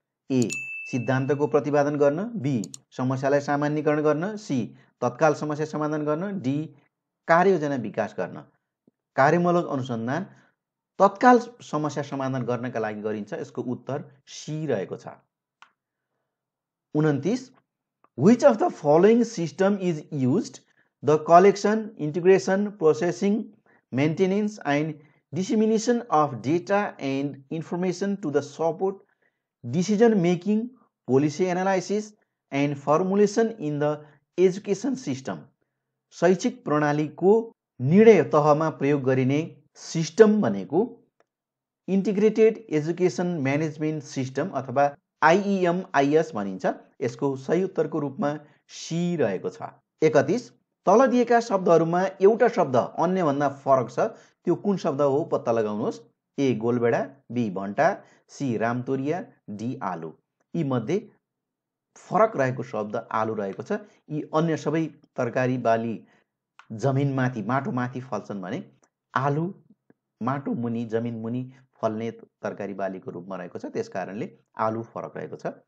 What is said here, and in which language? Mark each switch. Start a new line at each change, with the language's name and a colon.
Nepali: ए सिद्धान्तको प्रतिपादन गर्न, बी समस्यालाई सामान्यीकरण गर्न, सी तत्काल समस्या समाधान गर्न, डी कार्ययोजना विकास गर्न। कार्यमूलक अनुसन्धान तत्काल समस्या समाधान गर्नका लागि गरिन्छ। यसको उत्तर सी रहेको छ।
English: 29 Which of the following system is used? The collection, integration, processing, maintenance and dissemination of data and information to the support decision making, policy analysis and formulation in the education system.
Nepali: शैक्षिक प्रणालीको निर्णय तहमा प्रयोग गरिने system भनेको integrated education management system अथवा IEMIS भनिन्छ। यसको सही उत्तरको रूपमा सी रहेको छ। 31 तल दिएका शब्दहरूमा एउटा शब्द अन्यभन्दा फरक छ, त्यो कुन शब्द हो पत्ता लगाउनुहोस्। ए गोलबेडा, बी भण्टा, सी रामतोरिया, डी आलु। यी मध्ये फरक रहेको शब्द आलु रहेको छ। यी अन्य सबै तरकारी बाली जमिनमाथि माटोमाथि फल्छन् भने आलु माटो मुनि जमिन मुनि फल्ने तरकारी बालीको रूपमा रहेको छ, त्यस कारणले आलु फरक रहेको छ।